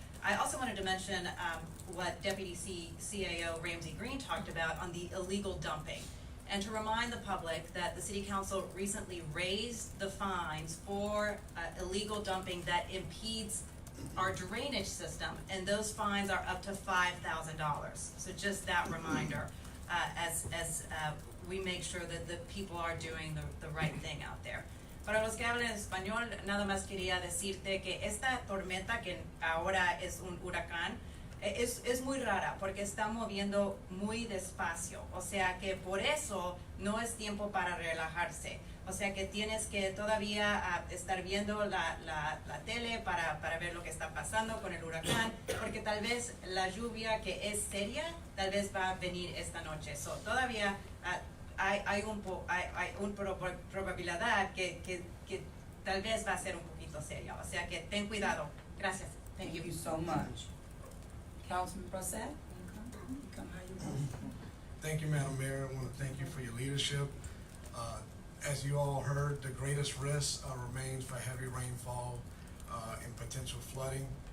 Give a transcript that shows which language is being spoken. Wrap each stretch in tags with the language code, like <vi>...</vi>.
<en>I also wanted to mention what Deputy CAO Ramsey Green talked about on the illegal dumping, and to remind the public that the City Council recently raised the fines for illegal dumping that impedes our drainage system, and those fines are up to $5,000. So just that reminder as we make sure that the people are doing the right thing out there.</en> <es>Para los que hablan español, nada más quería decirte que esta tormenta que ahora es un huracán es muy rara porque está moviendo muy despacio, o sea que por eso no es tiempo para relajarse. O sea que tienes que todavía estar viendo la tele para ver lo que está pasando con el huracán, porque tal vez la lluvia que es seria, tal vez va a venir esta noche. So, todavía hay una probabilidad que tal vez va a ser un poquito seria. O sea que ten cuidado. Gracias.</es> <en>Thank you so much. Councilman Brissett, come how you want. Thank you, Madam Mayor. I want to thank you for your leadership. As you all heard, the greatest risk remains for heavy rainfall and potential flooding.</en>